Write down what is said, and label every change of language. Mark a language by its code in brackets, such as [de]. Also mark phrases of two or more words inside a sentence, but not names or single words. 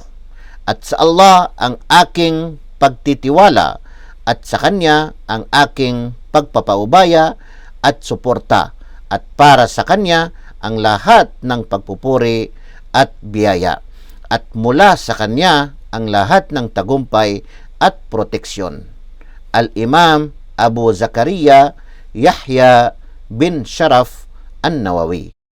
[tl] At sa Allah ang aking pagtitiwala, at sa Kanya ang aking pagpapaubaya at suporta, at para sa Kanya ang lahat ng pagpupuri at biyaya, at mula sa Kanya ang lahat ng tagumpay at proteksyon. Al-Imam Abu Zakaria Yahya bin Sharaf An-Nawawi.